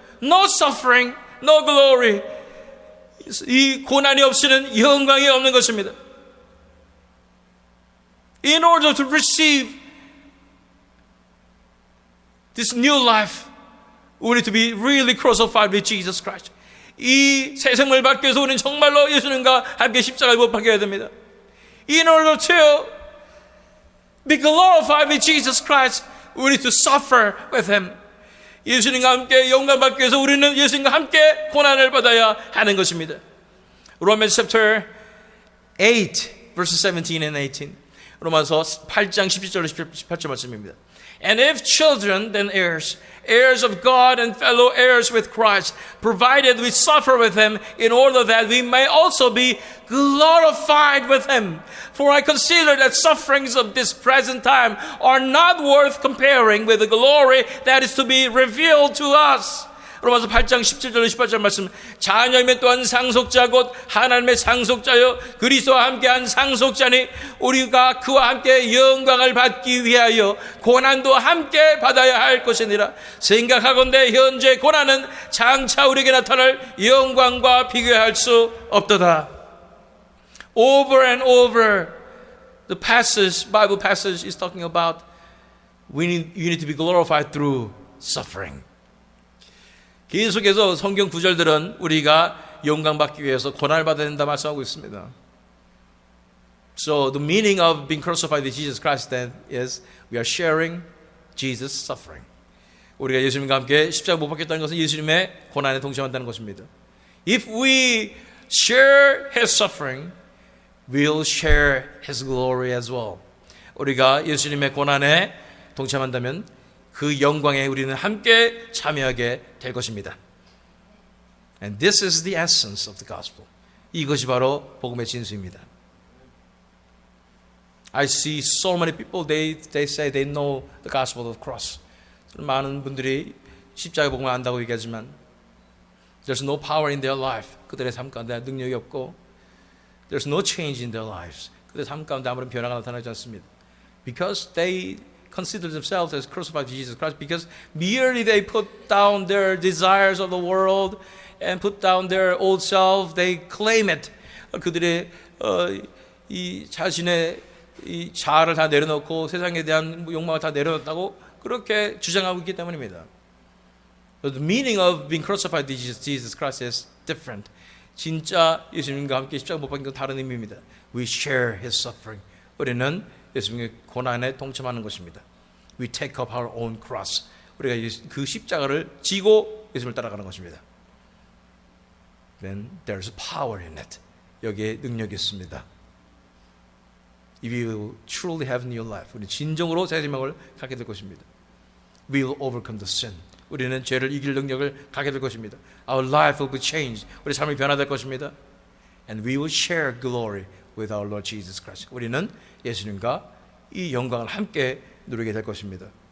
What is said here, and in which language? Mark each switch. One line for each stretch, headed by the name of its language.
English: No suffering, no glory.
Korean: 이 고난이 없이는 영광이 없는 것입니다.
English: In order to receive this new life, we need to be really crucified with Jesus Christ.
Korean: 이 새 생명을 받기 위해서 우리는 정말로 예수님과 함께 십자가에 못 박혀야 됩니다.
English: In order to be glorified with Jesus Christ, we need to suffer with Him.
Korean: 예수님과 함께 영광 받기 위해서 우리는 예수님과 함께 고난을 받아야 하는 것입니다.
English: Romans chapter 8, verses 17 and 18.
Korean: 로마서 8장 17절로 18절 말씀입니다.
English: And if children, then heirs, heirs of God and fellow heirs with Christ, provided we suffer with Him in order that we may also be glorified with Him. For I consider that sufferings of this present time are not worth comparing with the glory that is to be revealed to us.
Korean: 로마서 8장 17절 18절 말씀. 자녀이면 또한 상속자 곧 하나님의 상속자여 그리스도와 함께한 상속자니 우리가 그와 함께 영광을 받기 위하여 고난도 함께 받아야 할 것이니라. 생각하건대 현재 고난은 장차 우리에게 나타날 영광과 비교할 수 없도다.
English: Over and over the passage, Bible passage is talking about you need to be glorified through suffering.
Korean: 계속해서 성경 구절들은 우리가 영광받기 위해서 고난을 받아야 된다 말씀하고 있습니다.
English: So the meaning of being crucified with Jesus Christ then is we are sharing Jesus' suffering.
Korean: 우리가 예수님과 함께 십자가 못 박혔다는 것은 예수님의 고난에 동참한다는 것입니다.
English: If we share His suffering, we'll share His glory as well.
Korean: 우리가 예수님의 고난에 동참한다면 그 영광에 우리는 함께 참여하게 될 것입니다.
English: And this is the essence of the gospel.
Korean: 이것이 바로 복음의 진수입니다.
English: I see so many people, they say they know the gospel of the cross.
Korean: 많은 분들이 십자가 복음을 안다고 얘기하지만
English: there's no power in their life.
Korean: 그들의 삶 가운데 능력이 없고
English: there's no change in their lives.
Korean: 그들의 삶 가운데 아무런 변화가 나타나지 않습니다.
English: Because they consider themselves as crucified to Jesus Christ because merely they put down their desires of the world and put down their old self, they claim it.
Korean: 그들의 이 자신의 이 자아를 다 내려놓고 세상에 대한 욕망을 다 내려놓았다고 그렇게 주장하고 있기 때문입니다.
English: But the meaning of being crucified to Jesus Christ is different.
Korean: 진짜 예수님과 함께 십자가 못 박힌 건 다른 의미입니다.
English: We share His suffering.
Korean: 우리는 예수님의 고난에 동참하는 것입니다.
English: We take up our own cross.
Korean: 우리가 그 십자가를 지고 예수님을 따라가는 것입니다.
English: Then there's power in it.
Korean: 여기에 능력이 있습니다.
English: If you truly have new life,
Korean: 우리 진정으로 새 생명을 갖게 될 것입니다.
English: We will overcome the sin.
Korean: 우리는 죄를 이길 능력을 갖게 될 것입니다.
English: Our life will be changed.
Korean: 우리 삶이 변화될 것입니다.
English: And we will share glory with our Lord Jesus Christ.
Korean: 우리는 예수님과 이 영광을 함께 누리게 될 것입니다.